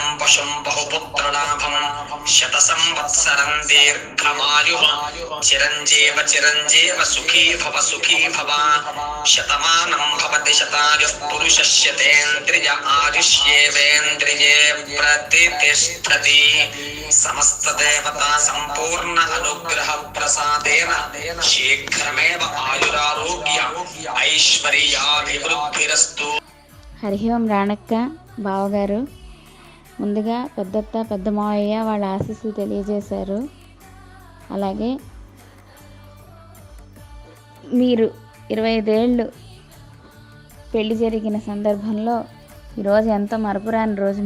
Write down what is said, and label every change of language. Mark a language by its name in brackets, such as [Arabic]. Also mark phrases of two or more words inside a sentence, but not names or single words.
[Sanskrit] पशुं बहुपुत्रलाभं शतसंवत्सरं दीर्घमायुः चिरञ्जीव चिरञ्जीव सुखी भव शतमानं भवति शतायुः पुरुषस्य तेन्द्रिय आयुष्येवेन्द्रिये प्रतितिष्ठति समस्तदेवता सम्पूर्ण अनुग्रह प्रसादेन शीघ्रमेव आयुरारोग्य ऐश्वर्याभिवृद्धिरस्तु. [Telugu] హరి ఓం రాణక్క బావగారు, ముందుగా పెద్దత్త పెద్ద మావయ్య వాళ్ళ ఆశీస్సులు తెలియజేశారు. అలాగే మీరు 25 ఏళ్ళు పెళ్లి జరిగిన సందర్భంలో ఈరోజు ఎంతో మరపురాని రోజు.